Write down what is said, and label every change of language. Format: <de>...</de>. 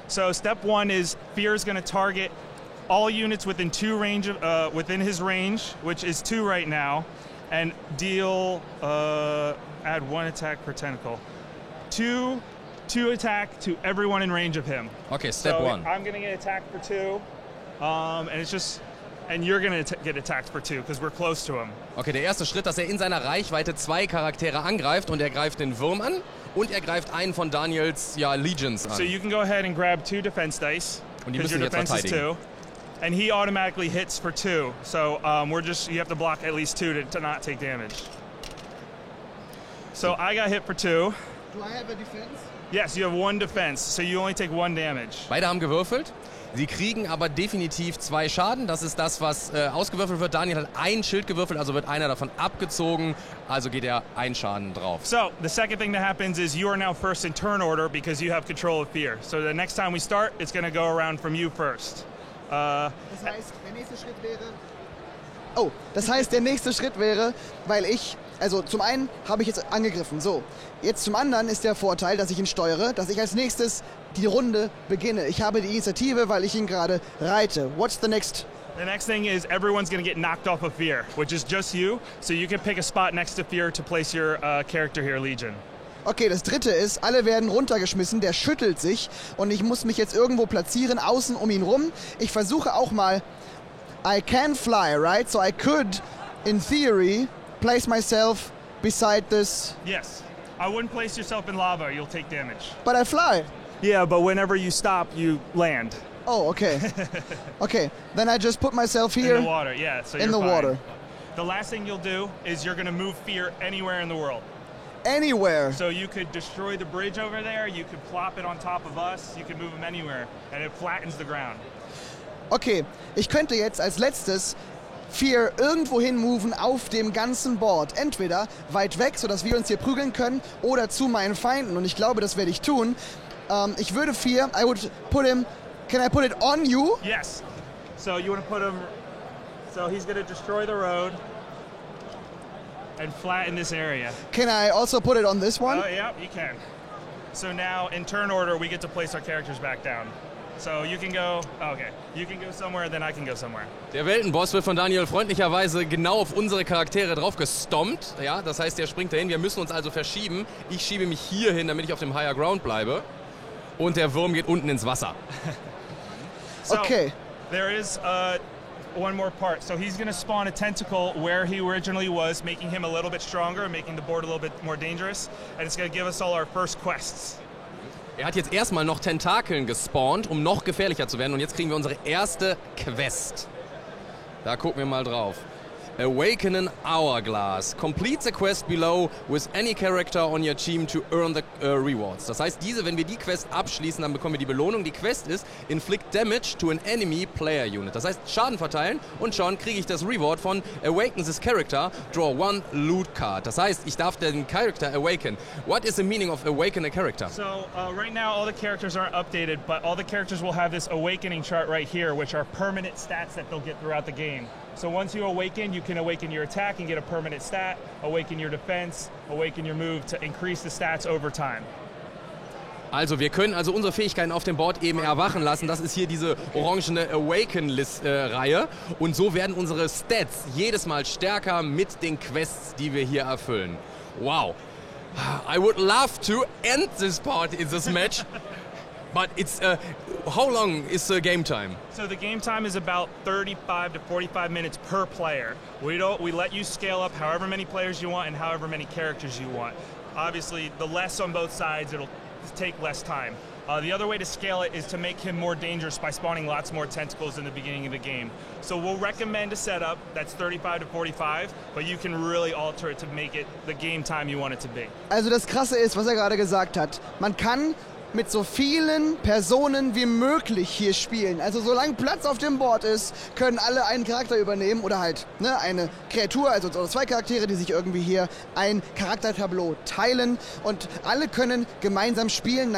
<en>So step 1 is fear is going to target all units within within his range, which is 2 right now, and deal add 1 attack per tentacle. 2 attack to everyone in range of him. Okay, step 1. I'm going to get attacked for 2, and it's just... And you're gonna get attacked for 2, because we're close to him.</en> <de>Okay, der erste Schritt, dass er in seiner Reichweite 2 Charaktere angreift und er greift den Wurm an und er greift einen von Daniels Legions an.</de> <en>So you can go ahead and grab 2 defense dice.</en> <de>Und die müssen jetzt verteidigen.</de> <en>And he automatically hits for 2. So you have to block at least 2 to not take damage. So I got hit for 2. Do I have a defense? Yes, you have 1 defense, so you only take 1 damage.</en> <de>Beide haben gewürfelt. Sie kriegen aber definitiv 2 Schaden. Das ist das, was ausgewürfelt wird. Daniel hat ein Schild gewürfelt, also wird einer davon abgezogen. Also geht er ein Schaden drauf.</de> <en>So, the second thing that happens is you are now first in turn order because you have control of fear. So the next time we start, it's going to go around from you first.</en> <de>Das heißt, der nächste Schritt wäre... Oh, das heißt, der nächste Schritt wäre, weil ich... Also zum einen habe ich jetzt angegriffen, so. Jetzt zum anderen ist der Vorteil, dass ich ihn steuere, dass ich als nächstes die Runde beginne. Ich habe die Initiative, weil ich ihn gerade reite.</de> <en>What's the next? The next thing is everyone's going to get knocked off of fear, which is just you. So you can pick a spot next to fear to place your character here, Legion.</en> <de>Okay, das dritte ist, alle werden runtergeschmissen, der schüttelt sich und ich muss mich jetzt irgendwo platzieren, außen um ihn rum. Ich versuche auch mal,</de> <en>I can fly, right? So I could, in theory, place myself beside this. Yes. I wouldn't place yourself in lava, you'll take damage. But I fly. Yeah, but whenever you stop, you land. Oh, okay. Okay, then I just put myself here. In the water, yeah. So you're in the fine. water. The last thing you'll do is you're going to move fear anywhere in the world. Anywhere. So you could destroy the bridge over there, you could plop it on top of us, you could move him anywhere, and it flattens the ground.</en> <de>Okay, ich könnte jetzt als letztes Fear irgendwo hin moven auf dem ganzen Board. Entweder weit weg, sodass wir uns hier prügeln können, oder zu meinen Feinden. Und ich glaube, das werde ich tun. Ich würde Fear,</de> <en>I would put him, can I put it on you? Yes. So you want to put him, so he's going to destroy the road and flatten this area. Can I also put it on this one? Oh, yeah, you can. So now, in turn order, we get to place our characters back down. So you can go, okay, you can go somewhere, then I can go somewhere.</en> <de>Der Weltenboss wird von Daniel freundlicherweise genau auf unsere Charaktere drauf gestompt. Ja, das heißt, der springt dahin. Wir müssen uns also verschieben. Ich schiebe mich hier hin, damit ich auf dem Higher Ground bleibe. Und der Wurm geht unten ins Wasser.</de> <en>So, Okay. there is one more part. So he's going to spawn a tentacle where he originally was, making him a little bit stronger, making the board a little bit more dangerous. And it's going to give us all our first quests.</en> <de>Er hat jetzt erstmal noch Tentakeln gespawnt, um noch gefährlicher zu werden. Und jetzt kriegen wir unsere erste Quest. Da gucken wir mal drauf. Awaken an Hourglass.</de> <en>Complete the quest below with any character on your team to earn the rewards.</en> <de>Das heißt, wenn wir die Quest abschließen, dann bekommen wir die Belohnung. Die Quest ist</de> <en>Inflict Damage to an enemy player unit.</en> <de>Das heißt, Schaden verteilen und schon kriege ich das Reward von</de> <en>Awaken this character, draw one loot card.</en> <de>Das heißt, ich darf den Character awaken.</de> <en>What is the meaning of awaken a character? So right now all the characters aren't updated, but all the characters will have this awakening chart right here, which are permanent stats that they'll get throughout the game. So once you awaken, you can awaken your attack and get a permanent stat, awaken your defense, awaken your move to increase the stats over time.</en> <de>Also wir können also unsere Fähigkeiten auf dem Board eben erwachen lassen. Das ist hier diese orangene Awaken-Reihe. Und so werden unsere Stats jedes Mal stärker mit den Quests, die wir hier erfüllen.</de> <en>Wow. I would love to end this part in this match. But it's how long is the game time? So the game time is about 35 to 45 minutes per player. We let you scale up however many players you want and however many characters you want. Obviously, the less on both sides, it'll take less time. The other way to scale it is to make him more dangerous by spawning lots more tentacles in the beginning of the game. So we'll recommend a setup that's 35 to 45, but you can really alter it to make it the game time you want it to be.</en> <de>Also das Krasse ist, was er gerade gesagt hat. Man kann mit so vielen Personen wie möglich hier spielen. Also solange Platz auf dem Board ist, können alle einen Charakter übernehmen oder halt eine Kreatur, also zwei Charaktere, die sich irgendwie hier ein Charaktertableau teilen und alle können gemeinsam spielen.</de>